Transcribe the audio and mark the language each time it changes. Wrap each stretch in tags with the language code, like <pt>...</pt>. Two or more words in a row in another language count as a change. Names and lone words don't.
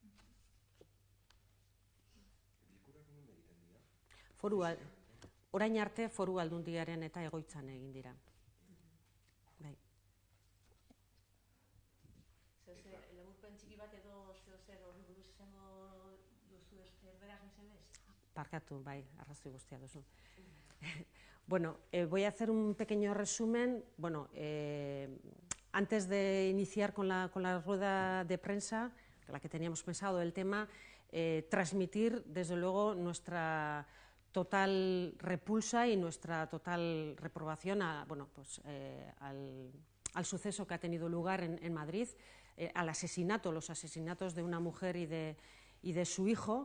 <eu>Orain arte foru aldundiaren eta egoitzan egin dira. Laburpen txiki bat edo zer horri buruz izango duzu erderaz mesedez? Parkatu, bai, arrazoi guztia duzu.</eu> <es>Bueno, voy a hacer un pequeño resumen. Bueno, antes de iniciar con la rueda de prensa, la que teníamos pensado del tema, transmitir desde luego nuestra total repulsa y nuestra total reprobación al suceso que ha tenido lugar en Madrid, al asesinato, los asesinatos de una mujer y de su hijo.</es>